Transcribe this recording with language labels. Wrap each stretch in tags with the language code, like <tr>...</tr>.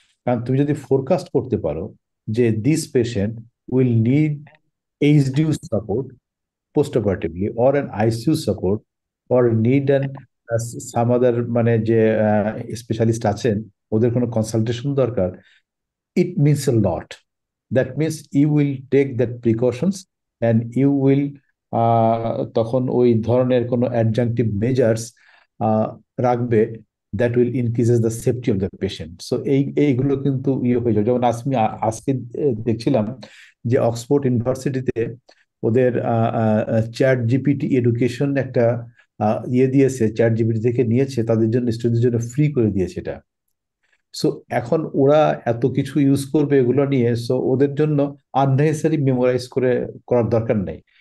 <bn>কারণ তুমি যদি ফোরকাস্ট করতে পারো যে</bn> <en>this patient will need HDU support post-operatively or an ICU support or need an some other</en> <bn>মানে যে স্পেশালিস্ট আছেন ওদের কোনো কনসালটেশন দরকার,</bn> <en>it means a lot. That means you will take that precautions and you will</en> <bn>তখন ওই ধরনের কোনো</bn> <en>adjunctive measures রাখবে that will increases the safety of the patient.</en> <bn>So এইগুলো কিন্তু হয়ে যাবে। যেমন আমি আজকে দেখছিলাম যে অক্সফোর্ড ইউনিভার্সিটিতে ওদের চ্যাট জিপিটি এডুকেশন একটা দিয়েছে, চ্যাট জিপিটি থেকে নিয়েছে, তাদের জন্য স্টুডেন্টদের জন্য ফ্রি করে দিয়েছে এটা। সো এখন ওরা এত কিছু ইউজ করবে এগুলো নিয়ে, সো ওদের জন্য আননেসেসারি মেমোরাইজ করার দরকার নেই।</bn>